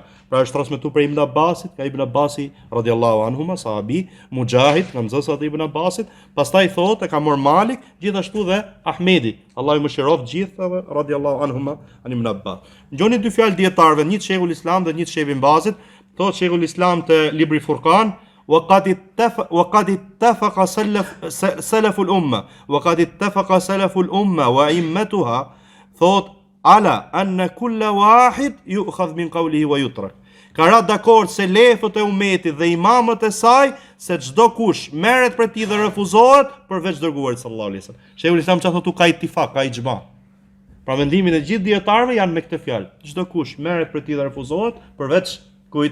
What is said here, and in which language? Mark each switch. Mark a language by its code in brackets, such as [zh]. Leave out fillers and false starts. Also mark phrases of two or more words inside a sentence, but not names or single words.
[sq] Pra është transmetuar për Ibn Abbasit, ka Ibn Abbasi [ar] رضي الله عنهما, [sq] sahabi, Mujahid, nga nxënësat e Ibn Abbasit, pastaj thotë e ka marrë Malik, gjithashtu dhe Ahmedi, Allahu mëshiroft gjithave [ar] رضي الله عنهما عن ابن عباس. [sq] Ngjoni dy fjalë dietarëve, një të Sheikhul Islam dhe një të Sheikh Ibn Bazit, thotë Sheikhul Islam te libri Furqan, [ar] وقد اتفق سلف الأمة وقد اتفق سلف الأمة وأئمتها [sq] thot [ar] على أن كل واحد يؤخذ من قوله ويترك. [sq] Ka ra dakord se lefët e umetit dhe imamët e saj se çdo kush merret prej tij dhe refuzohet përveç dërguarit [ar] صلى الله عليه وسلم. [sq] Sheikhul Islam çfarë thotë, ka ittifak, ka ixhma. Pra mendimin e gjithë dietarëve janë me këtë fjalë. Çdo kush merret prej tij dhe refuzohet përveç kujt?